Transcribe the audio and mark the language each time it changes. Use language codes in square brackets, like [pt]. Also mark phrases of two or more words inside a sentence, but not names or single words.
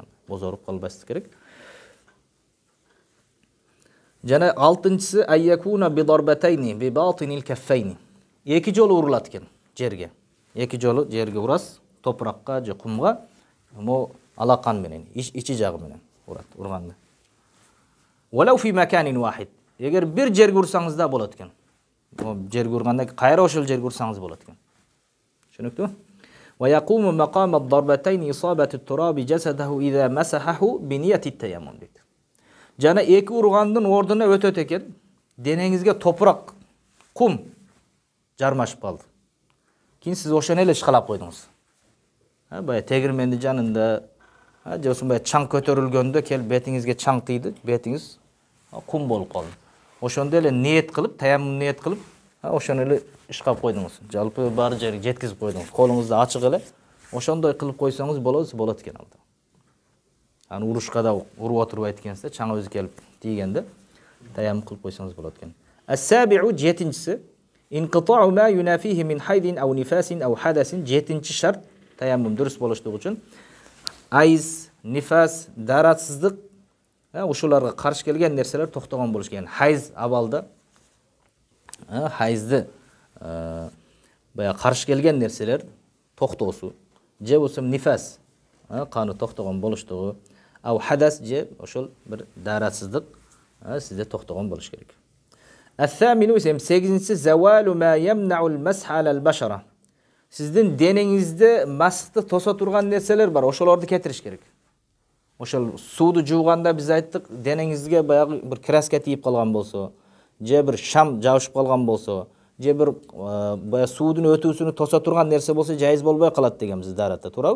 [ky] Бозоруп калбасын керек. Жана 6-чысы [ar] أي يكون بضربتين بباطن الكفين. [ky] Эки жолу урулат экен жерге. Эки жолу жерге урас, топуракка же кумга, мо алакан менен, ичи жагы менен урат, урганда. [ar] ولو في مكان واحد. [ky] Эгер бир жерге урсаңыз да болот экен. Мо жерге урганда кайра ошол жерге урсаңыз болот экен. [ar] Түшүнүктүбү? ويقوم مقام الضربتين إصابة التراب جسده إذا مسحه بنية التيمم. [ky] Жана эки ургандын ордуна өтөт экен. Денеңизге топурак, кум жармашып калды. Кийин сиз ошону эле ишкалап койдуңуз. Бая тегирмендин жанында, же ушундай чаң көтөрүлгөндө келип бетиңизге чаң тийди, бетиңиз кум болуп калды. Ошондо эле ниет кылып, таяммум ниет кылып, ошону эле ишкап койдуңуз. Жалпы бар жерге жеткизип койдуңуз. Колуңузду ачык эле ошондой кылып койсоңуз болот экен алда. Аны урушка да уруп отурбайт экенсиз, чаң өзү келип тийгенде таяммум кылып койсоңуз болот экен. [ar] السابع 7-чisi انقطاع ما ينافيه من حيض أو نفاس أو حدث. [ky] 7-чи шарт таяммум дурус болуштугу үчүн айыз, нифас, даратсыздык, ушуларга каршы келген нерселер токтогон болуш керек. Хайз абалда хайзды бая каршы келген нерселер токтоосу, же болсо нифас каны токтогон болуштугу, [ar] أو حدث [ky] же ошол бир даратсыздык сизде токтогон болуш керек. [ar] الثامن 8-чisi زوال ما يمنع المسح على البشرة. [ky] Сиздин денеңизде масты тосо турган нерселер бар, ошолорду кетириш керек. Ошол сууду жууганда биз айттык, денеңизге баягы бир краска тийип калган болсо, же бир шам жабышып калган болсо, же бир бая суудун өтүүсүнү тосо турган нерсе болсо жайыз болбой калат дегенбиз даратта, туурабы?